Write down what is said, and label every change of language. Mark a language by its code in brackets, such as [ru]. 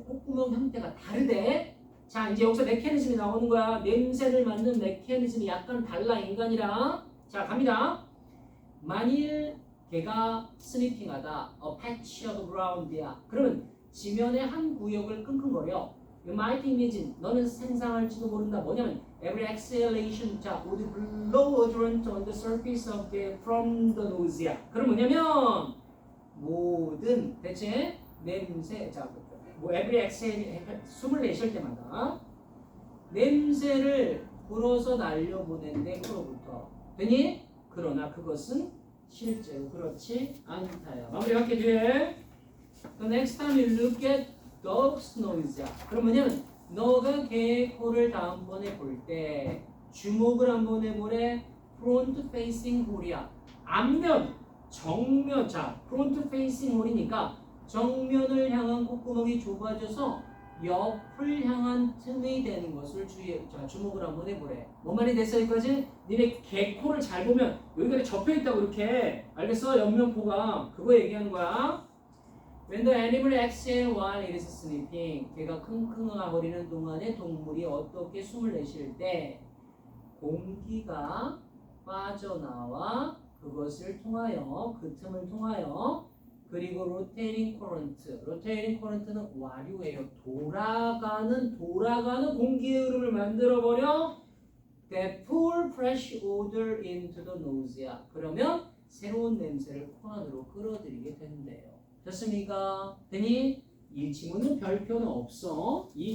[ko] 콧구멍 형태가 다르대. 자, 이제 여기서 메커니즘이 나오는 거야. 냄새를 맡는 메커니즘이 약간 달라 인간이랑. 자, 갑니다. 만일 개가 스니핑하다, [en] a patch of ground야. [ko] 그러면 지면의 한 구역을 끙끙거려. [en] You might imagine, [ko] 너는 상상할지도 모른다. [en] 뭐냐면 every exhalation, 자, would blow odorant on the surface of the from the nose야. [ko] 그럼 뭐냐면 모든 대체 냄새, 자, 뭐 [en] every exhale, [ko] 숨을 내쉴 때마다 냄새를 불어서 날려보낸데 코로부터. 되니? 그러나 그것은 실제로 그렇지 않다요. 마무리 할게 뒤에. [en] The next time you look at dog's nose. [ko] 그럼 뭐냐면 너가 개의 코를 다음번에 볼 때 주목을 한번 해보래. [en] front facing hole이야. [ko] 앞면, 정면. 자, [en] front facing hole [ko] 이니까 정면을 향한 콧구멍이 좁아져서 옆을 향한 틈이 되는 것을 주목을 한번 해보래. 뭔 말이 됐어 여기까지? 니네 개코를 잘 보면 여기가 접혀있다고 이렇게 알겠어? 옆면코가 그거 얘기하는 거야. [en] When the animal exhales while it is sleeping, [ko] 걔가 킁킁거리는 동안에 동물이 어떻게 숨을 내쉴 때 공기가 빠져나와 그것을 통하여 그 틈을 통하여 그리고 [en] rotating current [ko] 는 와류예요. 돌아가는 공기의 흐름을 만들어 버려. [en] That pull fresh odor into the nose야. [ko] 그러면 새로운 냄새를 코 안으로 끌어들이게 된대요. 됐습니까? 되니? 이 지문은 별표는 없어.